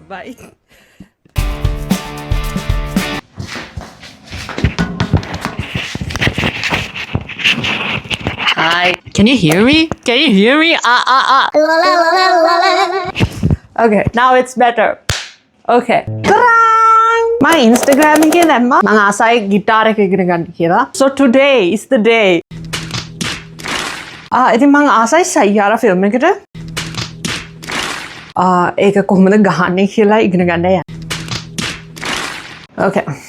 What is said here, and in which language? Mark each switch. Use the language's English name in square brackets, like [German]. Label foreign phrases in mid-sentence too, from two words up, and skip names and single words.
[English] Bye. Hi. Can you hear me? Can you hear me? Okay, now it's better. [Sinhala] Okay. My Instagram එකේ දැම්මා මම ආසයි ගිටාර එක ඉගෙන ගන්න කියලා. [English] So today is the day. [Sinhala] ඉතින් මම ආසයි සයියාරා ෆිල්ම් එකට. ඒක කොහොමද ගහන්නේ කියලා ඉගෙන ගන්න යන්න. [English] Okay.